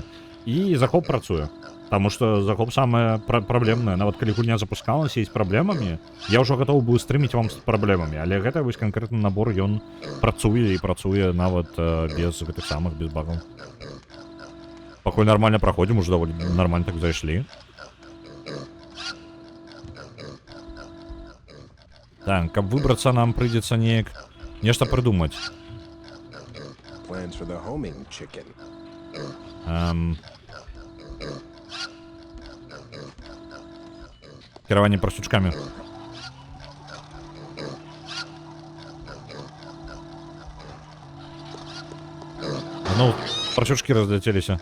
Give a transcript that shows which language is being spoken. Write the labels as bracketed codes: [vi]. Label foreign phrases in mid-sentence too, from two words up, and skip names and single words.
[be] І захоп працуе, таму што захоп самае праблемнае, нават калі гульня запускалася і з праблемамі, я ўжо гатовы быў стрыміць вам з праблемамі, але гэта вось канкрэтны набор, ён працуе і працуе нават без гэтых самых, без багаў. Пакуль нормально праходзім, уже даволі нормально так зайшлі. Так, каб выбрацца, нам прыйдзецца неяк нешта прыдумаць. [en] Plans for the homing chicken. [be] Кіраванне прасючкамі. Ну, прасючкі разляцеліся.